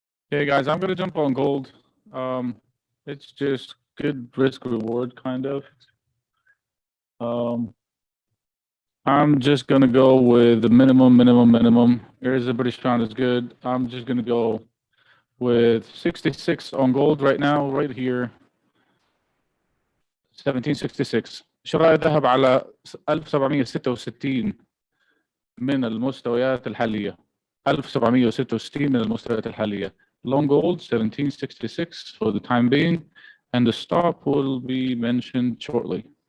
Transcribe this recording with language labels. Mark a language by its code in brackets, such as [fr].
[en] Hey guys, I'm gonna jump on gold. It's just good risk reward kind of. I'm just gonna go with the minimum. Here's the British pound is good. I'm just gonna go with 66 on gold right now, right here. 1766. [ar] شراء الذهب على 1766 من المستويات الحالية. 1766 من المستويات الحالية. [en] Long gold 1766 for the time being, and the stop will be mentioned shortly.